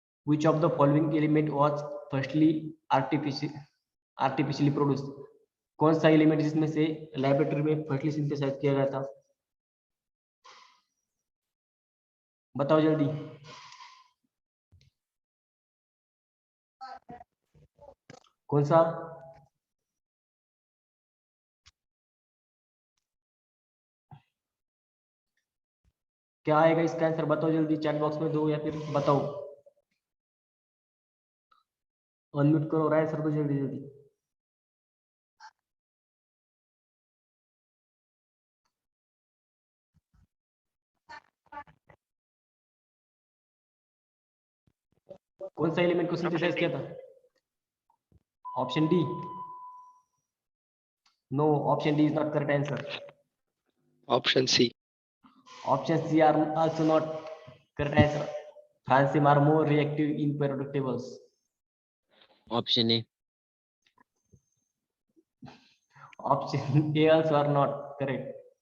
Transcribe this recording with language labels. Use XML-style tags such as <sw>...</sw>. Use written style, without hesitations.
<en>Which of the following element was firstly artificially produced?</en> <hi>कौन सा element जिसमें से लैबोरेटरी में फर्स्टली सिंथेसाइज किया गया था? बताओ जल्दी. कौन सा? क्या आएगा इसका आंसर बताओ जल्दी, चैट बॉक्स में दो या फिर बताओ. अनम्यूट करो और आंसर दो जल्दी जल्दी. कौन सा एलिमेंट को सिंथेसाइज किया था? Option D.</hi> <en>No, option D is not correct answer. Option C. Option C are also not correct answer. Francium are more reactive in periodic tables. Option A. Option A also are not correct.</en>